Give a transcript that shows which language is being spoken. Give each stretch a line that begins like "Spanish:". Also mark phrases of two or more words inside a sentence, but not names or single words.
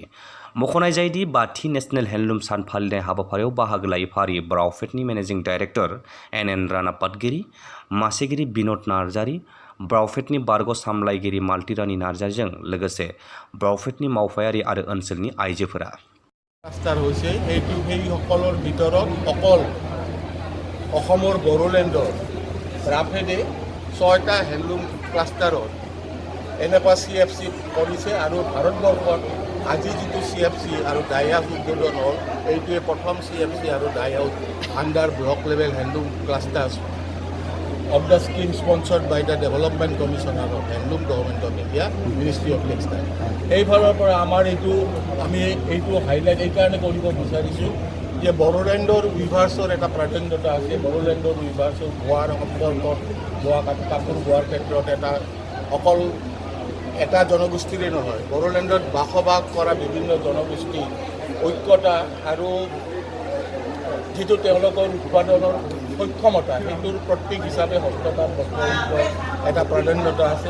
Bodo: मख'नाय जायोदि 5थि
English: National Handloom
Bodo: सान फालिनाय हाबाफारियाव बाहागो लायै फारि ब्राउफेडनि
English: managing director
Bodo: NN राणा पाटगिरि, मासेगिरि बिन'द नार्जारि, ब्राउफेडनि बारग' सामलायगिरि मालती रानी नार्जारिजों लोगोसे ब्राउफेडनि मावफायारि आरो ओनसोलनि आइजोफोरा।
Assamese: ক্লাষ্টাৰ হৈছে সেইসকলৰ ভিতৰত অকল অসমৰ বড়োলেণ্ডৰ ব্ৰাফেডে 6টা
English: handloom clusters
Assamese: এনেকুৱা CFC কৰিছে আৰু ভাৰতবৰ্ষত আজি যিটো CFC আৰু
English: dye house
Assamese: উদ্বোধন হ'ল এইটোৱে প্ৰথম CFC আৰু
English: dye house under block level handloom clusters of the scheme sponsored by the Development Commissioner of Handloom Government of India, Ministry of Textile.
Assamese: এইফালৰ পৰা আমি এইটো হাইলাইট এইকাৰণে কৰিব বিচাৰিছোঁ যে বড়োলেণ্ডৰ উইভাৰ্ছৰ এটা প্ৰাধান্যতা আছে। বড়োলেণ্ডৰ উইভাৰ্ছৰ বোৱাৰ সম্পৰ্কত কাপোৰ বোৱাৰ ক্ষেত্ৰত অকল এটা জনগোষ্ঠীৰে নহয়, বড়োলেণ্ডত বসবাস কৰা বিভিন্ন জনগোষ্ঠী ঐক্যতা আৰু যিটো তেওঁলোকৰ উৎপাদনৰ সক্ষমতা সেইটোৰ প্ৰতীক হিচাপে হস্ততাঁত বস্ত্ৰশিল্পৰ এটা প্ৰাধান্যতা আছে।